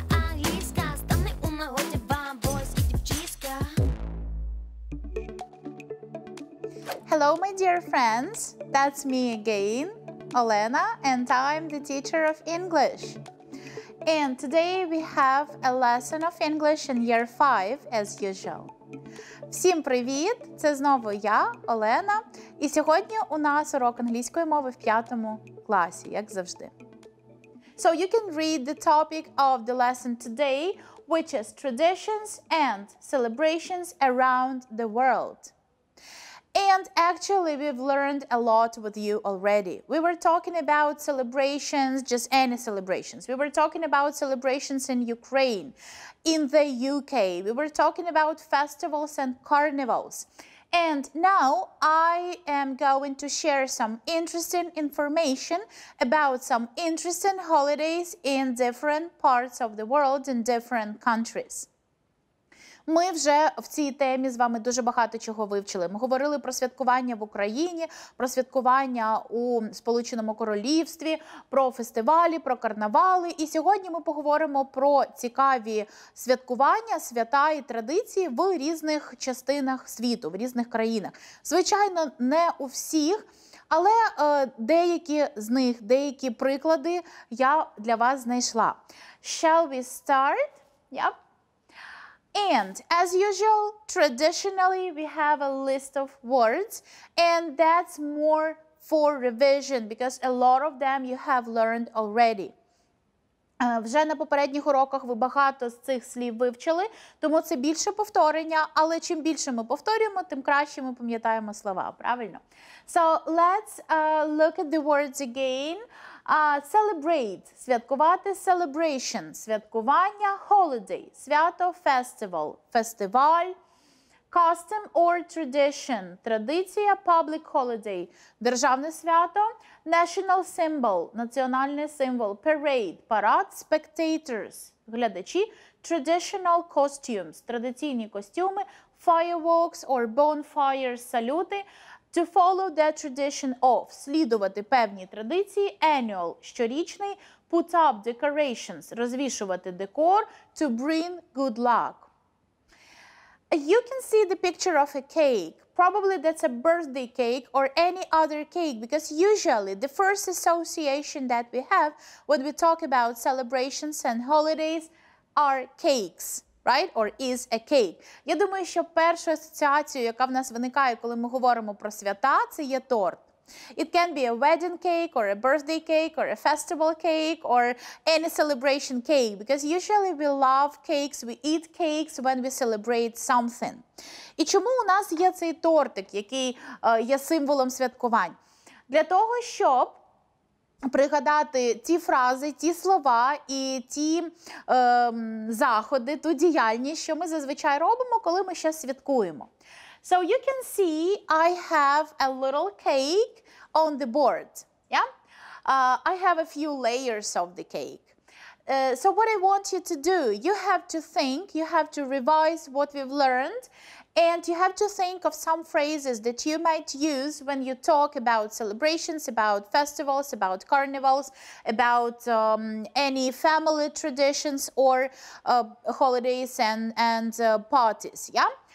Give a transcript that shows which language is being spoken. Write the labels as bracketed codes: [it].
[uk] Англійська стане у нагоді вам, бойс і дівчиська. [en] Hello, my dear friends. That's me again, Olena, and I'm the teacher of English. And today we have a lesson of English in year 5, as usual. [uk] Всім привіт! Це знову я, Олена, і сьогодні у нас урок англійської мови в 5 класі, як завжди. [en] So you can read the topic of the lesson today, which is traditions and celebrations around the world. And actually, we've learned a lot with you already. We were talking about celebrations, just any celebrations. We were talking about celebrations in Ukraine, in the UK. We were talking about festivals and carnivals. And now I am going to share some interesting information about some interesting holidays in different parts of the world, in different countries. [uk] Ми вже в цій темі з вами дуже багато чого вивчили. Ми говорили про святкування в Україні, про святкування у Сполученому Королівстві, про фестивалі, про карнавали. І сьогодні ми поговоримо про цікаві святкування, свята і традиції в різних частинах світу, в різних країнах. Звичайно, не у всіх, але деякі з них, деякі приклади я для вас знайшла. [en] Shall we start? Yep. And as usual, traditionally, we have a list of words, and that's more for revision because a lot of them you have learned already. [uk] Вже на попередніх уроках ви багато з цих слів вивчили, тому це більше повторення, але чим більше ми повторюємо, тим краще ми пам'ятаємо слова, правильно? [en] So let's look at the words again. Celebrate – святкувати, celebration – святкування, holiday – свято, festival – фестиваль, custom or tradition – традиція, public holiday – державне свято, national symbol – національний символ, parade – парад, spectators – глядачі, traditional costumes – традиційні костюми, fireworks or bonfires – салюти, to follow the tradition of – слідувати певні традиції, annual – щорічний, put up decorations – розвішувати декор, to bring good luck. You can see the picture of a cake. Probably that's a birthday cake or any other cake because usually the first association that we have when we talk about celebrations and holidays are cakes. Right? Or is a cake. [uk] Я думаю, що першу асоціацію, яка в нас виникає, коли ми говоримо про свята, це є торт. [en] It can be a wedding cake or a birthday cake or a festival cake or any celebration cake because usually we love cakes, we eat cakes when we celebrate something. [uk] І чому у нас є цей тортик, який є символом святкувань? Для того, щоб пригадати ті фрази, ті слова і ті заходи, ту діяльність, що ми зазвичай робимо, коли ми щось святкуємо. [en] So you can see I have a little cake on the board. Yeah? I have a few layers of the cake. So what I want you to do, you have to think, you have to revise what we've learned, and you have to think of some phrases that you might use when you talk about celebrations, about festivals, about carnivals, about any family traditions or holidays and parties. Yeah?